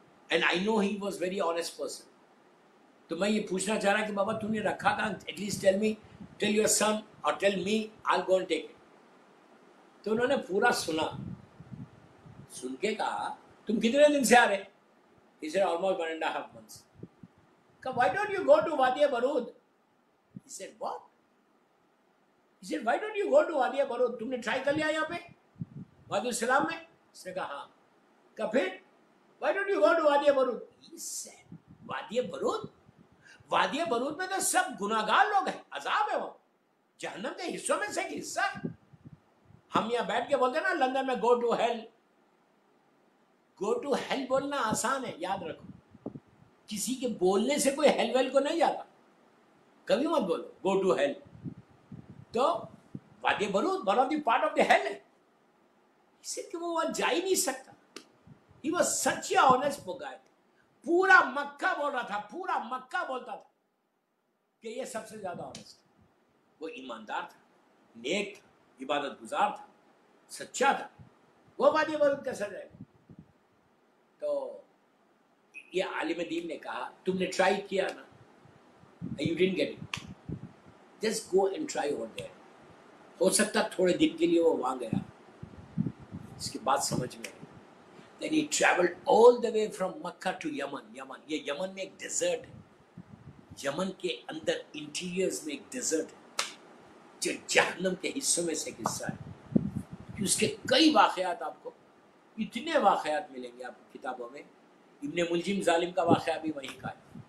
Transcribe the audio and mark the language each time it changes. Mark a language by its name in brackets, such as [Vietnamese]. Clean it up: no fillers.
[English] And I know he was very honest person. [Urdu] تو میں یہ پوچھنا چاہ رہا کہ بابا تو نے رکھا کہاں, [English] At least tell me, tell your son اور tell me, I go and take it. [Urdu] تو انہوں نے پورا سنا, سن کے کہا تم کتنے دن سے آ رہے؟ [English] He said almost 1.5 months. Why don't you go to Wadi Barud? He said what? He said why don't you go to Wadi Barud? [Urdu] تم نے ٹرائی کر لیا یہاں پہ وادی السلام میں؟ اس نے کہا ہاں. کہا پھر [English] why don't you go to Wadi Barud? He said [Urdu] وادی برود, وادی برود میں تو سب گناہگار لوگ ہیں, عذاب ہے, وہ جہنم کے حصوں میں سے ایک حصہ ہے. ہم یہاں بیٹھ کے بولتے ہیں نا لندن میں [English] Go to hell. [Urdu] Go to heel بولنا آسان ہے, یاد رکھو کسی کے بولنے سے کوئی ہیل ویل کو نہیں جاتا, کبھی مت بولو گو ٹو ہیل. تو وادی برود [English] one of the part of the hell [Urdu] ہے, اس سے کہ وہ وہاں جا ہی نہیں سکتا. [English] He was such a honest guy. [Urdu] پورا مکہ بول رہا تھا, پورا مکہ بولتا تھا کہ یہ سب سے زیادہ آنیسٹ. وہ ایماندار تھا, نیک تھا, عبادت گزار تھا, سچا تھا. وہ وادی برود کیسا جائے گا؟ تو یہ عالم دین نے کہا تم نے ٹرائی کیا نا, [English] You didn't get it, just go and try over there. [Urdu] ہو سکتا تھوڑے دن کے لیے وہ وہاں گیا, اس کی بات سمجھ میں آئی. [English] Then he traveled all the way from Makkah to Yemen. [Urdu] یہ یمن میں ایک ڈیزرٹ ہے, یمن کے اندر انٹیریئرز میں ایک ڈیزرٹ ہے جو جہنم کے حصوں میں سے ایک حصہ ہے. کہ اس کے کئی واقعات, آپ کو اتنے واقعات ملیں گے آپ کو کتابوں میں. ابن ملجم ظالم کا واقعہ بھی وہیں کا ہے.